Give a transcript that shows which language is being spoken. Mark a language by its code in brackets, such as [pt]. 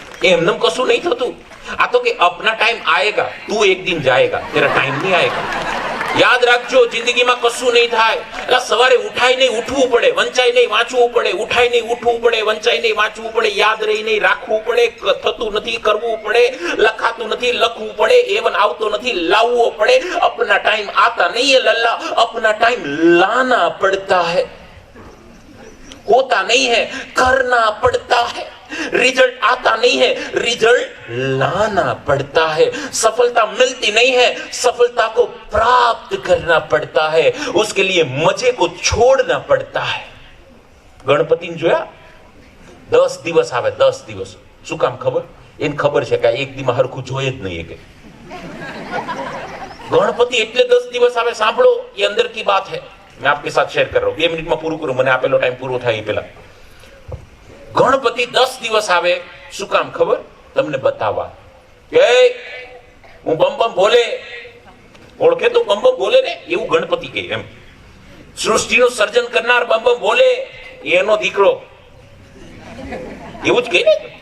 [gu] એમને કશું નહીં થતું. આ તો કે [hi] अपना टाइम आएगा, तू एक दिन जाएगा, तेरा टाइम नहीं आएगा. [gu] યાદ રાખજો, જિંદગીમાં કશું નહીં થાય. એટલે સવારે ઉઠાઈ નહીં ઉઠવું પડે, વંચાઈ નહીં વાંચવું પડે, ઉઠાઈ નહીં ઉઠવું પડે, વંચાઈ નહીં વાંચવું પડે, યાદ રહી નહીં રાખવું પડે, થતું નથી કરવું પડે, લખાતું નથી લખવું પડે, એવન આવતો નથી લાવવો પડે. [hi] अपना टाइम आता नहीं है लल्ला, अपना टाइम लाना पड़ता है. होता नहीं है, करना पड़ता है. रिजल्ट आता नहीं है, रिजल्ट लाना पड़ता है. सफलता मिलती नहीं है, सफलता को प्राप्त करना पड़ता है. उसके लिए मजे को छोड़ना पड़ता है. [gu] गणपति જોયા 10 દિવસ આવે, 10 દિવસ. શું કામ ખબર? એને ખબર છે કે એક દીમાં હરખું જોઈએ જ નહીં કે ગણપતિ એટલે 10 દિવસ આવે. સાંભળો, [hi] ये अंदर की बात है, मैं आपके साथ शेयर कर रहा हूं. [gu] 2 મિનિટમાં પૂરું કરું, મને આપેલો ટાઈમ પૂરો થાય એ પહેલા. ગણપતિ 10 દિવસ આવે. શું કામ ખબર? તમને બતાવવા કે હું બમ બમ બોલે, ઓળખે તો બમ બમ બોલે ને, એવું ગણપતિ કહે. એમ સૃષ્ટિનું સર્જન કરનાર બમ બમ બોલે, એનો દીકરો એવું જ કહે ને.